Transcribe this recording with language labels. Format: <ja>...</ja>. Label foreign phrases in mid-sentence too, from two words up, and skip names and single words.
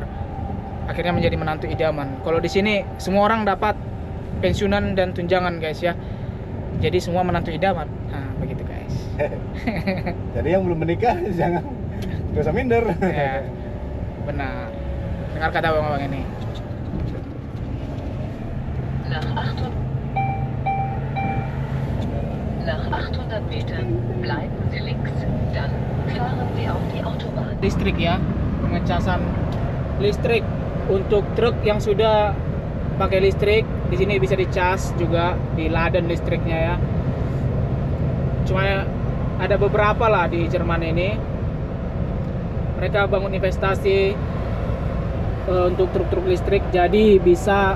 <id>Akhirnya menjadi menantu idaman. Kalau di sini semua orang dapat pensiunan dan tunjangan guys ya. Jadi semua menantu idaman. Nah, begitu guys. Jadi yang belum menikah jangan nggak usah minder. Ya, benar. Dengar kata bang ini.</id> <de>Nach 800 Metern bleiben Sie links, dann fahren Sie auf die Autobahn.</de> <id>Listrik ya, pengecasan listrik untuk truk yang sudah pakai listrik. Di sini bisa dicas juga, diladen listriknya ya. Cuma ada beberapa lah di Jerman ini. Mereka bangun investasi untuk truk-truk listrik, jadi bisa.</id>